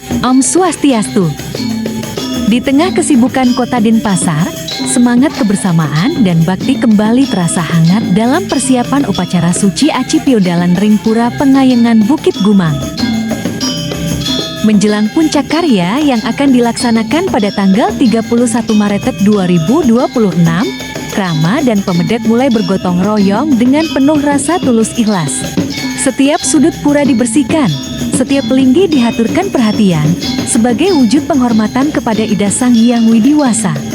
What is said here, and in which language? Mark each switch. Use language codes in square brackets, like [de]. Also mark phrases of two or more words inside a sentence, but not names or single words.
[ban] Om Swastiastu. [id] Di tengah kesibukan kota Denpasar, semangat kebersamaan dan bakti kembali terasa hangat dalam persiapan upacara suci ACI PIODALAN Ring Pura Pengayengan Bukit Gumang. Menjelang puncak karya yang akan dilaksanakan pada tanggal 31 Maret 2026, krama dan pemedek mulai bergotong royong dengan penuh rasa tulus ikhlas. Setiap sudut pura dibersihkan, setiap pelinggi dihaturkan perhatian, sebagai wujud penghormatan kepada Ida Sang Hyang Widhi Asa.